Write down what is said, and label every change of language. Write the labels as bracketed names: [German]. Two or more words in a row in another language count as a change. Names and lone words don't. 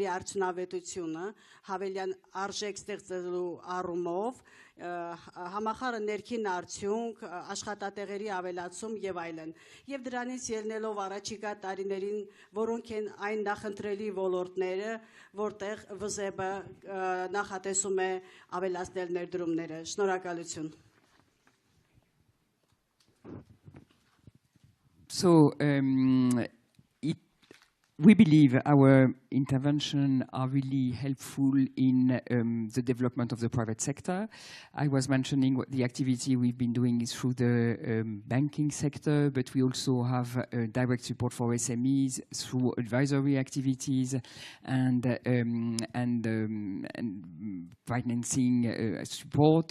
[Armenian] արդյունավետությունը հավելյան արժեք ստեղծելու առումով համախառն ներքին արդյունք աշխատատեղերի ավելացում եւ այլն եւ դրանից ելնելով առաջիկա տարիներին որոնք են այն նախընտրելի ոլորտները որտեղ ՎԶԲ նախատեսում է ավելացնել ներդրումները շնորհակալություն [English] So we believe our interventions are really helpful in the development of the private sector. I was mentioning the activity we've been doing is through the banking sector, but we also have direct support for SMEs through advisory activities and financing support.